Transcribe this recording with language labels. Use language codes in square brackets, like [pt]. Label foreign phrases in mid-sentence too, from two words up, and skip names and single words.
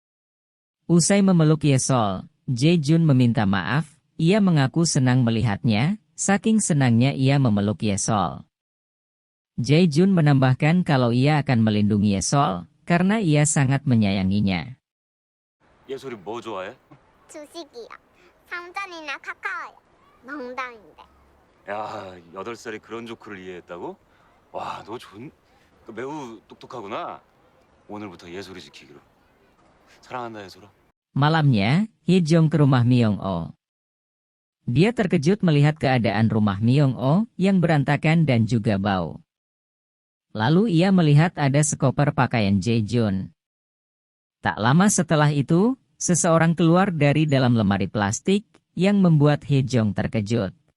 [id] Usai memeluk Yesol, Jae-jun meminta maaf. Ia mengaku senang melihatnya, saking senangnya ia memeluk Yesol. Jae-jun menambahkan kalau ia akan melindungi Yesol, karena ia sangat menyayanginya. [ko] 예솔이 뭐 좋아해? 주식이요. 삼전이나 카카오요. 농담인데. 야, 8살이 그런 조크를 이해했다고? 와, 너 매우 똑똑하구나. 오늘부터 예솔이 지키기로. 사랑한다, 예솔아. [id] Malamnya, Hee Jong ke rumah Myung-oh. Dia terkejut melihat keadaan rumah Myung-oh yang berantakan dan juga bau. Lalu ia melihat ada sekoper pakaian Jae-jun. Tak lama setelah itu, seseorang keluar dari dalam lemari plastik, yang membuat Hee Jong terkejut.